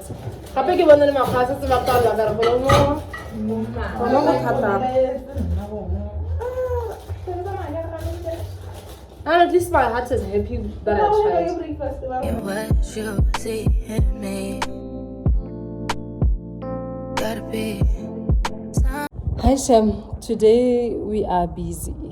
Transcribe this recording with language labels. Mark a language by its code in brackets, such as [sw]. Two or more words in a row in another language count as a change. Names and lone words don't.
[tn] Hape ke bona le makgasa tse ba tla ka re bona mo thata. [en] And at least my heart is happy that I tried. What you see in me. Gotta be. Hi Shem, today we are busy.